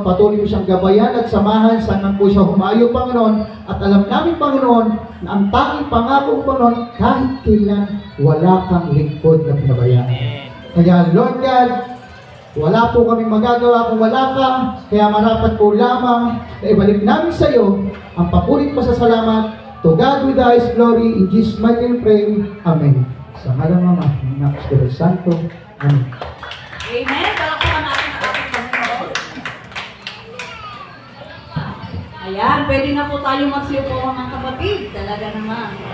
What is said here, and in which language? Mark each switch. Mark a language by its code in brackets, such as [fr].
[tl] Patuloy mo siyang gabayan at samahan saan man po siya humayo, Panginoon. At alam namin, Panginoon, na ang tanging pangako, Panginoon, kahit kailan wala kang lingkod na pinabayaan. Kaya, Lord God, wala po kaming magagawa kung wala ka. Kaya marapat po lamang na ibalik namin sa iyo ang papurit pasasalamat. [en] To God with the highest glory, in Jesus' mighty name pray. Amen. [tl] Sa ngalan ng Ama, ng Anak, Espiritu Santo. Amen. Amen. Palakpakan natin ang ating Panginoon. Ayan, pwede na po tayo magsiupo mga kapatid. Talaga naman.